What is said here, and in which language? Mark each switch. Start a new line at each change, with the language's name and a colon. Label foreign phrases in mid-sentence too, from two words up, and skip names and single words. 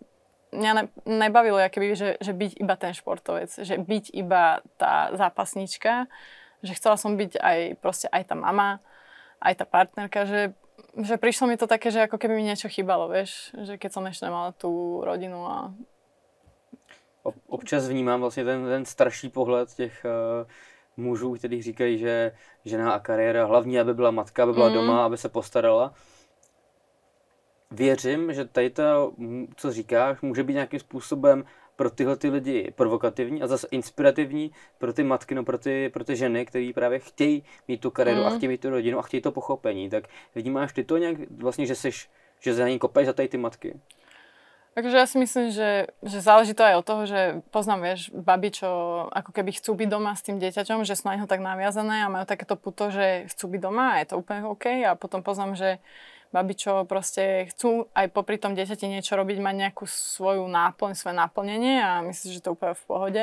Slovak: Mňa nebavilo, že byť iba ten športovec, že byť iba tá zápasnička, že chcela som byť aj tá mama, aj tá partnerka, že prišlo mi to také, že ako keby mi niečo chýbalo, vieš, že keď som ešte nemala tú rodinu a...
Czech: Občas vnímám vlastně ten starší pohled těch mužů, kteří říkají, že žena a kariéra, hlavně aby byla matka, aby byla doma, aby se postarala. Věřím, že tady to, co říkáš, může být nějakým způsobem pro tyhle ty lidi provokativní a zase inspirativní pro ty matky, no pro ty ženy, které právě chtějí mít tu kariéru a chtějí mít tu rodinu a chtějí to pochopení. Tak vnímáš ty to nějak vlastně, že za ní kopeš za tady ty matky?
Slovak: Takže ja si myslím, že záleží to aj od toho, že poznám, vieš, baby, čo ako keby chcú byť doma s tým dieťaťom, že sú na neho tak naviazané a majú takéto puto, že chcú byť doma a je to úplne OK. A potom poznám, že baby, čo proste chcú aj popri tom dieťati niečo robiť, mať nejakú svoju náplň, svoje naplnenie a myslím, že to je úplne v pohode.